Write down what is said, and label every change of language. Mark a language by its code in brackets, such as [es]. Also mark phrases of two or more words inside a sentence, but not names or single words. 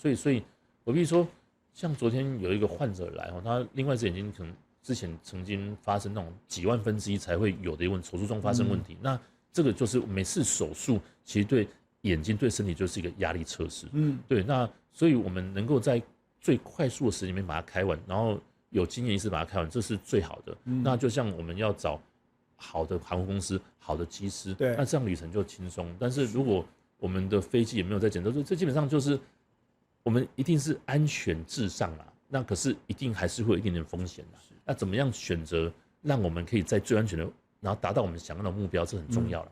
[zh] 所以我比如說，像昨天有一個患者來，他另外一隻眼睛可能之前曾經發生那種幾萬分之一才會有的一個手術中發生問題，那這個就是每次手術其實對眼睛對身體就是一個壓力測試，對，那所以我們能夠在最快速的時間裡面把它開完，然後有經驗醫師把它開完，這是最好的。那就像我們要找好的航空公司、好的機師，對，那這樣旅程就輕鬆。但是如果我們的飛机也沒有在檢測，這基本上就是我們一定是安全至上啦。那可是一定還是會有一點點風險的。那怎麼樣選擇讓我們可以在最安全的，然後達到我們想要的目標，這很重要了。